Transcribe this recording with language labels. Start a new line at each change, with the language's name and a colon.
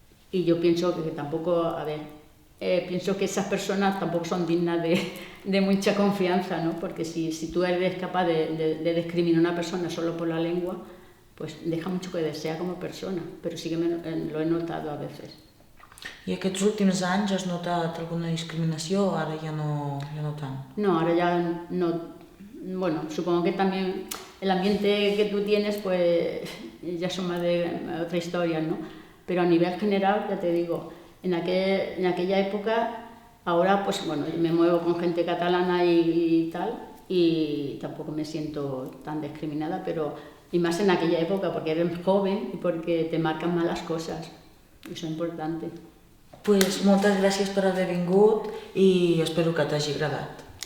Spanish: Y yo pienso que tampoco, pienso que esas personas tampoco son dignas de mucha confianza, ¿no? Porque si tú eres capaz de discriminar a una persona solo por la lengua, pues deja mucho que desear como persona, però sí que lo he notado a veces.
Catalan: I aquests últims anys has notat alguna discriminació o ara ja no tant?
Spanish: No, ahora ya no. Bueno, supongo que también el ambiente que tú tienes, pues ya son más de otra historia, ¿no? Pero a nivel general, ya te digo, en aquella época, ahora pues bueno, me muevo con gente catalana y tal, y tampoco me siento tan discriminada, pero y más en aquella época, porque eres joven y porque te marcan más las cosas, eso es importante.
Catalan: Pues moltes gràcies per haver vingut i espero que t'hagi agradat.